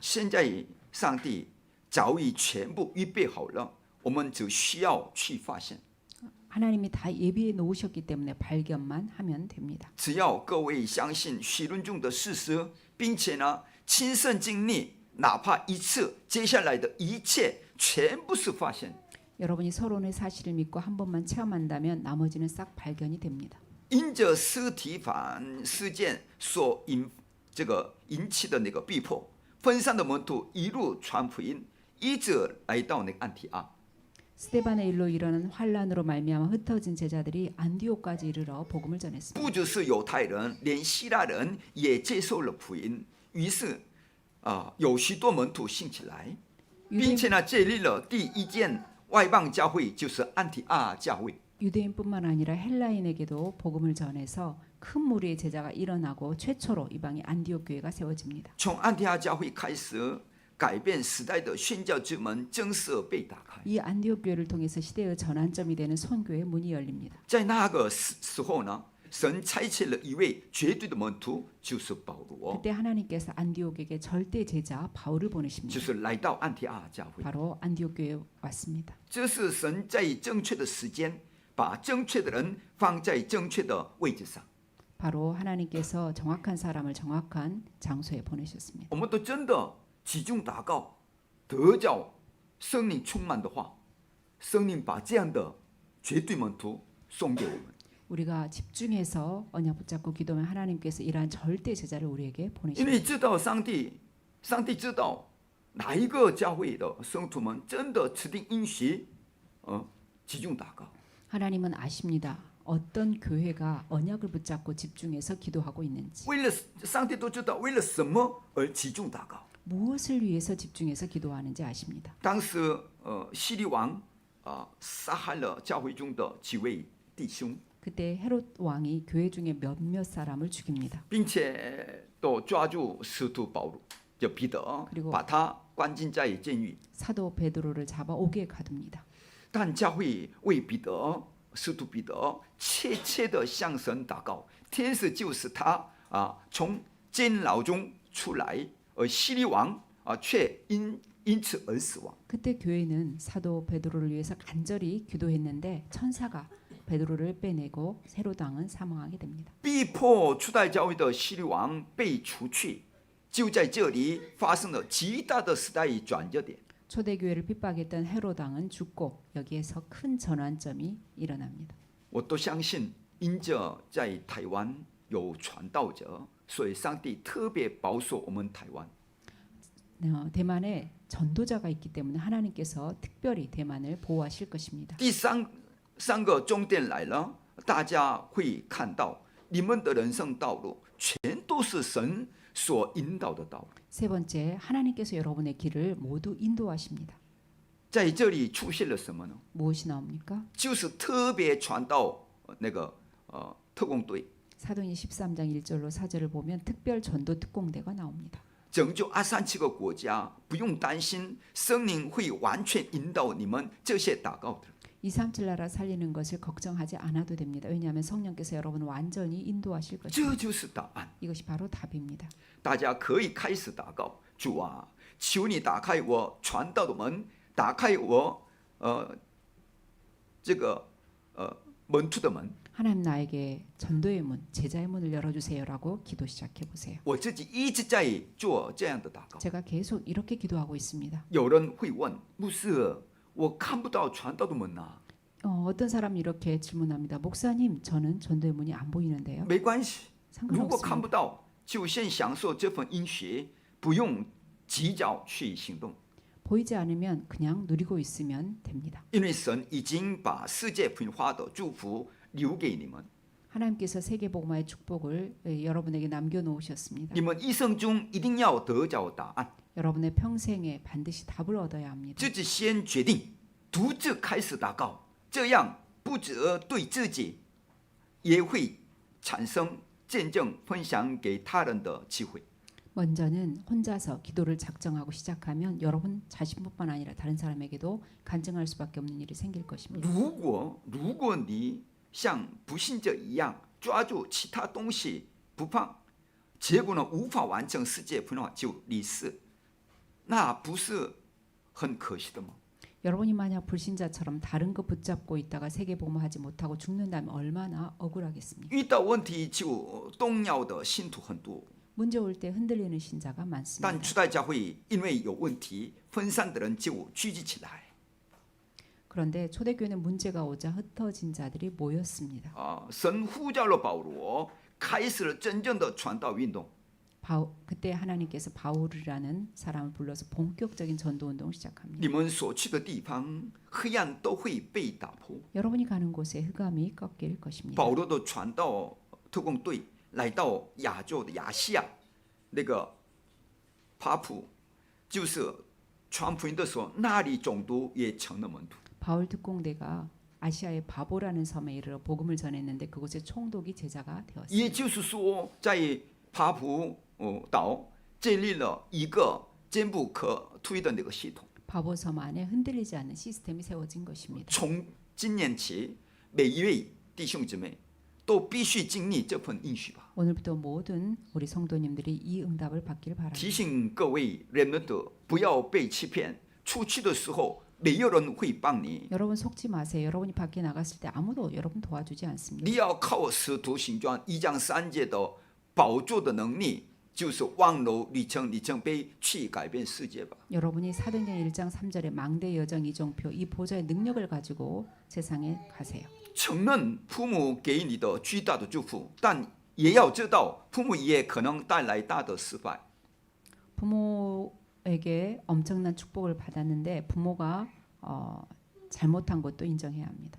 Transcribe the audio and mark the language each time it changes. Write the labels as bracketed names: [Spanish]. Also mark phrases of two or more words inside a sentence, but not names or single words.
[Chinese] 现在上帝早已全部预备好了，我们只需要去发现。 [Korean] 하나님이 다 예비해 놓으셨기 때문에 발견만 하면 됩니다. [Chinese] 只要各位相信许论中的事实，并且呢亲身经历，哪怕一次，接下来的一切全部是发现。 [Korean] 여러분이 서론의 사실을 믿고 한 번만 체험한다면 나머지는 싹 발견이 됩니다. [Chinese] 因着司提反事件所引起的那个逼迫，分散的门徒一路传福音，一直来到那个安提阿。 [Korean] 스데반의 일로 일어난 환란으로 말미암아 흩어진 제자들이 안디옥까지 이르러 복음을 전했습니다. [Chinese] 不只是犹太人，连希腊人也接受了福音。于是有许多门徒信起来，并且呢建立了第一间外邦教会，就是安提阿教会。 [Korean] 유대인뿐만 아니라 헬라인에게도 복음을 전해서 큰 무리의 제자가 일어나고 최초로 이방의 안디옥 교회가 세워집니다. [Chinese] 从安提阿教会开始，改变时代的宣教之门正式被打开。 [Korean] 이 안디옥 교회를 통해서 시대의 전환점이 되는 선교의 문이 열립니다. [Chinese] 在那个时候呢，神差遣了一位绝对的门徒，就是保罗， [Korean] 그때 하나님께서 안디옥에게 절대 제자 바울을 [Chinese] 就 [Korean] 보내십니다. [Chinese] 是来到安提阿教会。 [Korean] 바로 안디옥 교회에 왔습니다. [Chinese] 这是神在正确的时间，把正确的人放在正确的位置上。 [Korean] 바로 하나님께서 정확한 사람을 정확한 장소에 보내셨습니다. [Chinese] 我们都真的集中祷告，得着圣灵充满的话，圣灵把这样的绝对门徒送给我们。 [Korean] 우리가 집중해서 언약 붙잡고 기도하면 하나님께서 이러한 절대 제자를 우리에게 [Chinese] 因 [Korean] 보내십니다. [Chinese] 为知道上帝知道哪一个教会的圣徒们真的指定应许，集中祷告。 [Korean] 하나님은 아십니다. 어떤 교회가 언약을 붙잡고 집중해서 기도하고 있는지. [Chinese] 为了上帝都知道为了什么而集中祷告。 [Korean] 무엇을 위해서 집중해서 기도하는지 아십니다. [Chinese] 当时希律王杀害了教会中的几位弟兄， [Korean] 그때 헤롯 왕이 교회 중에 몇몇 사람을 죽입니다. [Chinese] 并且都抓住使徒保罗，就彼得， [Korean] 그리고 [Chinese] 把他关进在监狱。 [Korean] 사도 베드로를 잡아 옥에 가둡니다. [Chinese] 但教会为使徒彼得切切的向神祷告，天使就是他从监牢中出来，而希律王却因此而死亡。 [Korean] 그때 교회는 사도 베드로를 위해서 간절히 기도했는데 천사가 베드로를 빼내고 헤롯 왕은 사망하게 됩니다. [Chinese] 逼迫初代教会的希律王被除去， 就在这里发生了极大的时代转折点。 [Korean] 초대교회를 핍박했던 헤롯 왕은 죽고 여기에서 큰 전환점이 일어납니다. [Chinese] 我都相信，因着在台湾有传道者，所以上帝特别保守我们台湾。 [Korean] 대만에 전도자가 있기 때문에 하나님께서 특별히 대만을 보호하실 것입니다. [Chinese] 第三个重点来了，大家会看到你们的人生道路全都是神所引导的道路。 [Korean] 세 번째, 하나님께서 여러분의 길을 모두 인도하십니다. [Chinese] 在这里出现了什么呢？ [Korean] 무엇이 나옵니까? [Chinese] 就是特别传道那个特工队， [Korean] 사도행전 13장 1절로 4절을 보면 특별 전도 특공대가 나옵니다. [Chinese] 拯救237个国家，不用担心圣灵会完全引导你们这些祷告的。 [Korean] 237 나라 살리는 것을 걱정하지 않아도 됩니다. 왜냐하면 성령께서 여러분을 완전히 인도하실 [Chinese] 这 [Korean] 것입니다. [Chinese] 就是答案。 [Korean] 이것이 바로 답입니다. [Chinese] 大家可以开始祷告，主啊，求你打开我传道的门，打开我这个门徒的门。 [Korean] 하나님 나에게 전도의 문, 제자의 문을 열어주세요라고 기도 시작해 보세요. [Chinese] 我自己一直在做这样的祷告。 [Korean] 제가 계속 이렇게 기도하고 있습니다. [Chinese] 有人会问，牧师，我看不到传道的门啊。 [Korean] 어떤 사람이 이렇게 질문합니다. 목사님, 저는 전도의 문이 안 보이는데요. [Chinese] 没关系，如果看 [Korean] 상관없습니다. [Chinese] 不到，就先享受这份应许，不用急着去行动。 [Korean] 보이지 않으면 그냥 누리고 있으면 됩니다. [Chinese] 因为神已经把世界平化的祝福留给你们， [Korean] 하나님께서 세계복음화의 축복을 여러분에게 남겨놓으셨습니다. [Chinese] 你们一生中一定要得着答案。 [Korean] 여러분의 평생에 반드시 답을 얻어야 합니다. [Chinese] 自己先决定，独自开始祷告，这样不止对自己，也会产生见证分享给他人的机会。 [Korean] 먼저는 혼자서 기도를 작정하고 시작하면 여러분 자신뿐만 아니라 다른 사람에게도 간증할 수밖에 없는 일이 생길 것입니다. [Chinese] 如果你像不信者一样抓住其他东西不放，结果呢无法完成世界分化就离世，那不是很可惜的吗？ [Korean] 여러분이 만약 불신자처럼 다른 거 붙잡고 있다가 세계복음화하지 못하고 죽는다면 얼마나 억울하겠습니까? [Chinese] 遇到问题就动摇的信徒很多， [Korean] 문제 올 때 흔들리는 신자가 많습니다. [Chinese] 但初代教会因为有问题分散的人就聚集起来。 [Korean] 그런데 초대교회는 문제가 오자 흩어진 자들이 모였습니다. [Chinese] 神呼召了保罗，开始了真正的传道运动。 [Korean] 그때 하나님께서 바울이라는 사람을 불러서 본격적인 전도 운동을 시작합니다. [Chinese] 你们所去的地方，黑暗都会被打破。 [Korean] 여러분이 가는 곳에 흑암이 꺾일 것입니다. [Chinese] 保罗的传道特工队来到亚洲的亚细亚，那个帕普，就是传福音的时候，那里总督也成了门徒。 [Korean] 바울 특공대가 아시아의 바보라는 섬에 이르러 복음을 전했는데 그곳에 총독이 제자가 되었습니다. [Chinese] 也就是说，在帕普岛建立了一个坚不可推的那个系统。 [Korean] 바보 섬 안에 흔들리지 않는 시스템이 세워진 것입니다. [Chinese] 从今年起，每一位弟兄姊妹都必须经历这份应许吧。 [Korean] 오늘부터 모든 우리 성도님들이 이 응답을 받기를 바랍니다. [Chinese] 提醒各位人们的不要被欺骗，出去的时候没有人会帮你。 [Korean] 여러분 속지 마세요. 여러분이 밖에 나갔을 때 아무도 여러분 도와주지 않습니다. [Chinese] 你要靠使徒行传1章3节的宝座的能力，就是望楼里程碑去改变世界吧。 [Korean] 여러분이 사도행전 1장 3절의 망대 여정 이정표 이 보좌의 능력을 가지고 세상에 가세요. [Chinese] 承认父母给你的巨大的祝福，但也要知道父母也可能带来大的失败。 [Korean] 부모에게 엄청난 축복을 받았는데 부모가 잘못한 것도 인정해야 합니다.